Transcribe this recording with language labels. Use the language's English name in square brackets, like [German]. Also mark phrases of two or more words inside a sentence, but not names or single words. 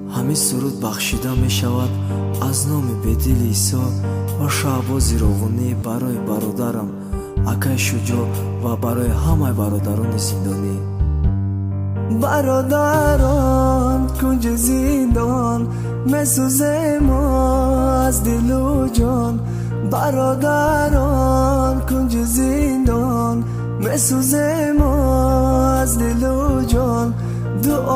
[Tajik] ҳамин суруд бахшида мешавад аз номи бедили Исо ва шаҳбози ровонӣ барои бародарам акай Шуҷоъ ва барои ҳамаи бародарони зиндонӣ. [Persian] برادران کنج زندان مسوزه ما از دل و جان. برادران کنج زندان مسوزه ما از دل و جان.